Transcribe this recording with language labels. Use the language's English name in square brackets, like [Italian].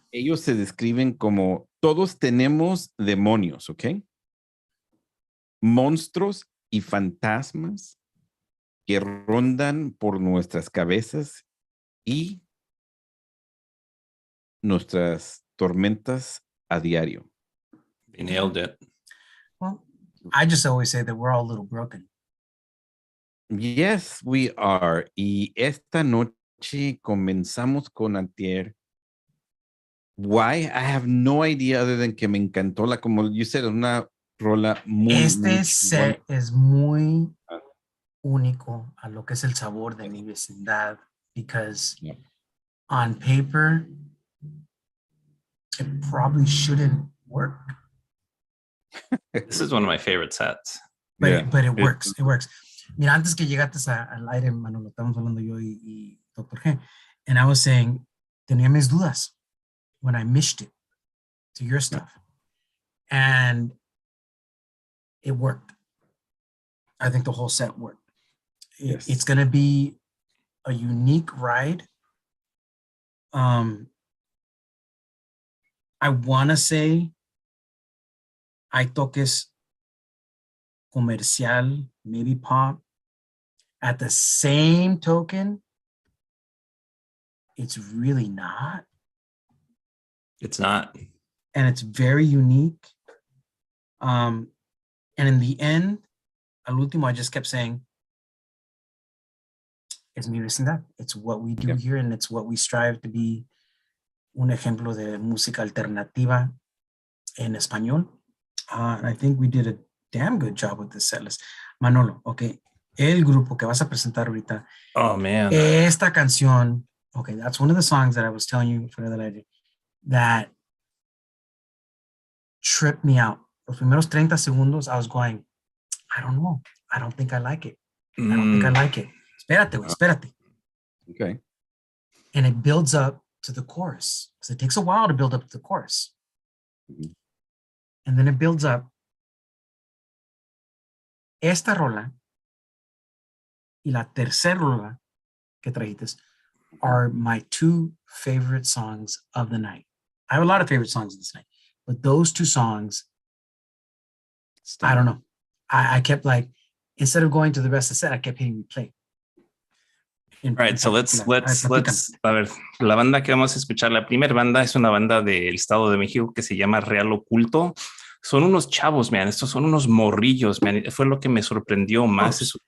[Spanish] Ellos se describen como, todos tenemos demonios, ¿ok? Monstruos y fantasmas que rondan por nuestras cabezas y nuestras tormentas a diario. [English] You nailed it. Well, I just always say that we're all a little broken. Yes, we are. [Spanish] Y esta noche comenzamos con Antier. [English] Why? I have no idea other than [Spanish] que me encantó como [English] you said, [Spanish] una rola muy set es muy único a lo que es el sabor de mi vecindad, [English] because on paper it probably shouldn't work. This is one of my favorite sets. But it works. It works. [Spanish] Mira, antes que llegaste al aire, Manolo, estamos hablando yo y Dr. [English] G, and I was saying, [Spanish] tenía mis dudas [English] when I mished it to your stuff. And it worked. I think the whole set worked. Yes. It's going to be a unique ride. I want to say [Spanish] hay toques comercial, [English] maybe pop. At the same token, it's really not. It's not. And it's very unique. And in the end, [Spanish] al último, [English] I just kept saying, it's mi vecindad. It's what we do here, and it's what we strive to be [Spanish] un ejemplo de música alternativa en español. [English] And I think we did a damn good job with this setlist. [Spanish] Manolo, okay, el grupo que vas a presentar ahorita. [English] Oh, man. [Spanish] Esta canción, [English] okay, that's one of the songs that I was telling you for the lady that tripped me out. [Spanish] Los primeros 30 segundos, [English] I was going, I don't know. I don't think I like it. I don't think I like it. [Spanish] Espérate. [English] Okay. And it builds up to the chorus. Because it takes a while to build up to the chorus. And then it builds up. [Spanish] Esta rola y la tercera rola que trajiste [English] are my 2 favorite songs of the night. I have a lot of favorite songs this night, but those 2 songs, I don't know. I kept like, instead of going to the rest of the set, I kept hitting replay. Right, so let's [Spanish] a ver, la banda que vamos a escuchar, la primera banda es una banda del Estado de México que se llama Real Oculto. Son unos chavos, man, estos son unos morrillos, man, fue lo que me sorprendió más.